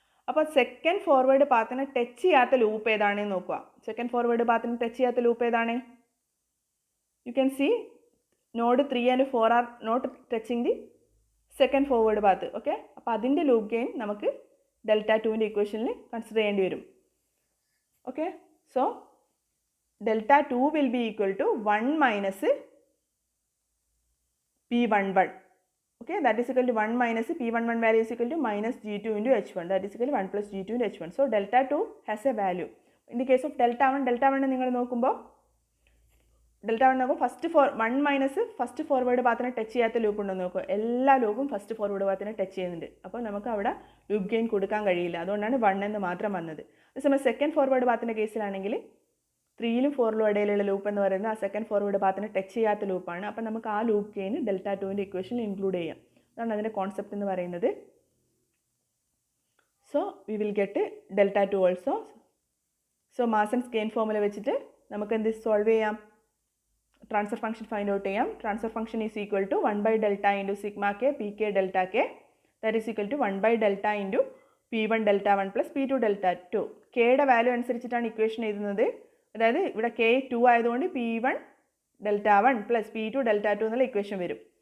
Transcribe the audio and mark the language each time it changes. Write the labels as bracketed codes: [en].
[ml] അപ്പോൾ second forward പാത്തിനെ touch ചെയ്യാത്ത loop ഏതാണെന്ന് നോക്കുക. സെക്കൻഡ് ഫോർവേഡ് പാത്തിനെ ടച്ച് ചെയ്യാത്ത ലൂപ്പ് ഏതാണ്? [en] You can see node 3 and 4 are not touching the second forward path. [ml] Okay, അപ്പോൾ അതിൻ്റെ ലൂപ്പ് ഗെയിൻ നമുക്ക് Δ2ൻ്റെ ഇക്വേഷനിൽ കൺസിഡർ ചെയ്യേണ്ടി വരും. [en] Okay, so Δ2 will be equal to 1 minus P11. Okay, that is equal to 1 minus P11 value is equal to minus G2 into H1. That is equal to 1 plus G2 into H1. So Δ2 has a value. In the case of Δ1 [ml] നിങ്ങൾ നോക്കുമ്പോൾ Δ1 നോക്കും first 1 minus first forward പാത്തിനെ touch ചെയ്യാത്ത loop ഉണ്ടെന്ന് നോക്കുക. എല്ലാ ലൂപ്പും first forward പാത്തിനെ touch ചെയ്യുന്നുണ്ട്. അപ്പോൾ നമുക്ക് അവിടെ ലൂപ്പ് ഗെയിൻ കൊടുക്കാൻ കഴിയില്ല. അതുകൊണ്ടാണ് 1 എന്ന് മാത്രം വന്നത്. അതേസമയം സെക്കൻഡ് ഫോർവേഡ് പാത്തിൻ്റെ കേസിലാണെങ്കിൽ 3ലും 4ലും ഇടയിലുള്ള ലൂപ്പ് എന്ന് പറയുന്നത് ആ സെക്കൻഡ് ഫോർവേഡ് പാത്തിനെ ടച്ച് ചെയ്യാത്ത ലൂപ്പാണ്. അപ്പോൾ നമുക്ക് ആ ലൂപ്പ് ഗെയിൻ Δ2ൻ്റെ ഇക്വേഷനിൽ ഇൻക്ലൂഡ് ചെയ്യാം. അതാണ് അതിൻ്റെ കോൺസെപ്റ്റ് എന്ന് പറയുന്നത്. [en] So we will get Δ2 also. [ml] So മാസൻസ് gain formula വെച്ചിട്ട് നമുക്ക് എന്ത് സോൾവ് ചെയ്യാം? ട്രാൻസ്ഫർ ഫംഗ്ഷൻ ഫൈൻഡ് ഔട്ട് ചെയ്യാം. [en] Transfer function is equal to 1/Δ into sigma k pk delta k, that is equal to 1/Δ into P1 Δ1 plus P2 Δ2. [ml] കെയുടെ value അനുസരിച്ചിട്ടാണ് equation എഴുതുന്നത്. അതായത് ഇവിടെ k 2 ആയതുകൊണ്ട് P1 Δ1 പ്ലസ് P2 Δ2 എന്നുള്ള ഇക്വേഷൻ വരും.